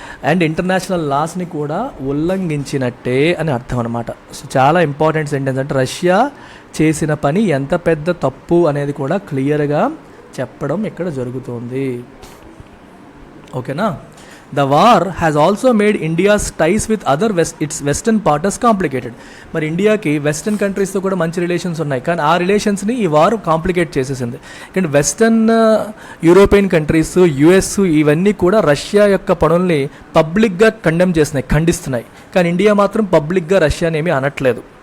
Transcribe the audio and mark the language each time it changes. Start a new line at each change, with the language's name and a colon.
Telugu: And international లాస్ని కూడా ఉల్లంఘించినట్టే అని అర్థం అనమాట. సో చాలా ఇంపార్టెంట్ సెంటెన్స్. అంటే రష్యా చేసిన పని ఎంత పెద్ద తప్పు అనేది కూడా క్లియర్గా చెప్పడం ఇక్కడ జరుగుతుంది. ఓకేనా?
English: The war has also made India's ties with its western partners complicated.
Telugu: మరి ఇండియాకి వెస్టర్న్ కంట్రీస్తో కూడా మంచి రిలేషన్స్ ఉన్నాయి, కానీ ఆ రిలేషన్స్ని ఈ వార్ కాంప్లికేట్ చేసేసింది. కానీ వెస్టర్న్ యూరోపియన్ కంట్రీస్, యుఎస్ ఇవన్నీ కూడా రష్యా యొక్క పనుల్ని పబ్లిక్గా ఖండిస్తున్నాయి, కానీ ఇండియా మాత్రం పబ్లిక్గా రష్యాని ఏమీ అనట్లేదు.